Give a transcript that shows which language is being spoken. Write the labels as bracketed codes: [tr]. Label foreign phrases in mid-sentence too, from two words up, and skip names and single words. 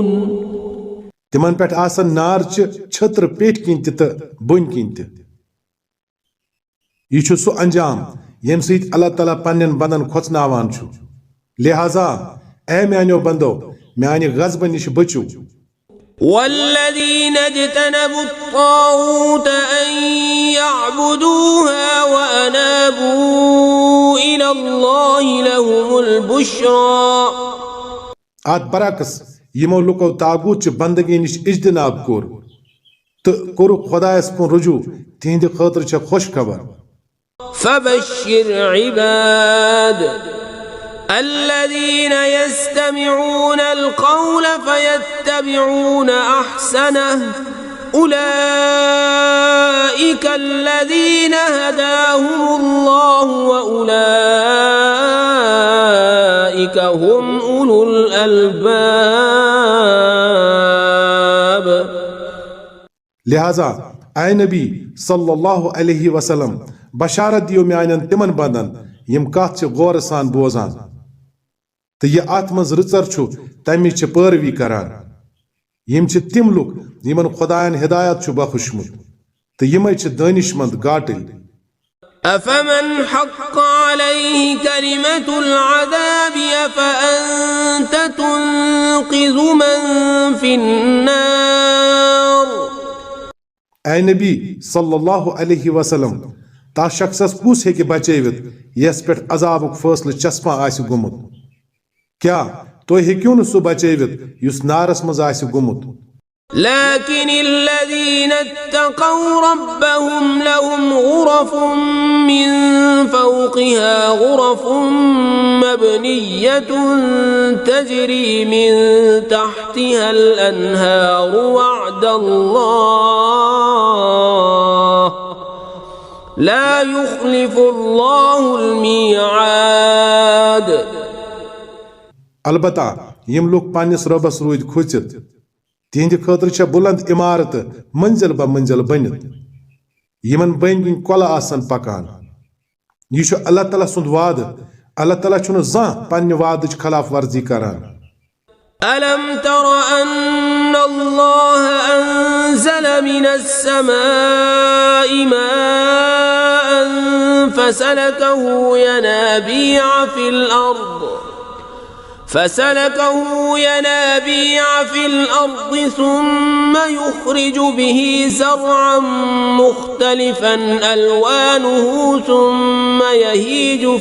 [ks] تِمن پٮ۪ٹھ آسن نارچہِ چھٔترٕ پیٚٹھۍ کِنۍ تہِ تہٕ بۄنہِ کِنۍ تہِ یہِ چھُ سُہ انجام ییٚمہِ سۭتۍ اللہ تعالیٰ پننٮ۪ن بندن کھۄژناوان چھُ لہذا اے میانیو بندو میانہِ غضبہٕ نِش بٔچِو [ar] والذين اجتنبوا الطاغوت أن يعبدوها وأنابوا إلى الله لهم البشرى [ks] ات برعکس یِمو لُکو تاغوت چہِ بندگی نِش اجتناب کوٚر تہٕ کوٚرُکھ خۄدایس کُن رجوع تِہنٛدِ خٲطرٕ چھےٚ خۄش خبر [ar] فبشر عباد الذين يستمعون القول فيتبعون أحسنه أولئك الذين هداهم الله وأولئك هم أولو الألباب [ks] لہذا اے نبی [ar] صلی اللہ علیہ وسلم [ks] بشارت دیو میانن تمن بندن یم کتھ چھ غور سان بوزان تہٕ یہِ اتھ منٛز رٕژر چھُ تمِچ چھِ پٲروی کران یم چھِ تِم لُکھ یمن خۄدایَن ہدایت چھُ بخشمُت تہٕ یِمے چھِ دٲنِشمند گاٹٕلۍ [ar] أفمن حق عليه كلمة العذاب أفأنت تنقذ من في النار [ks] اے نبی [ar] صلی اللہ علیہ وسلم [ks] تا شخصس کُس ہیٚکہِ بچٲوِتھ یس پٮ۪ٹھ عذابُک فٲصلہٕ چسپاں آسہِ گوٚمُت کیٛاہ تُہۍ ہیٚکِو نہٕ سُہ بچٲوِتھ یُس نارس منٛز آسہِ گوٚمُت [ar] لكن الذين اتقوا ربهم لهم غرف من فوقها غرف مبنية تجري من تحتها الأنهار وعد الله لا يخلف الله الميعاد [ks] البتہ یم لوگ پننس ربس روٗدۍ کھوٗژِتھ تہنٛدِ خٲطرٕ چھےٚ بُلند عمارتہٕ منزل بہ منزل بٔنِتھ یمن بٔنۍ کِنۍ کۄلہٕ آسن پکان یہِ چھُ اللہ تعالیٰ سُنٛد وعدٕ اللہ تعالیٰ چھُنہٕ زانٛہہ پننہِ وعدٕچ خلاف ورزی کران [ar] ألم تر أن الله أنزل من السماء ماء فسلكه ينابيع في الأرض ثم يخرج به زرعا مختلفا ألوانه ثم يهيج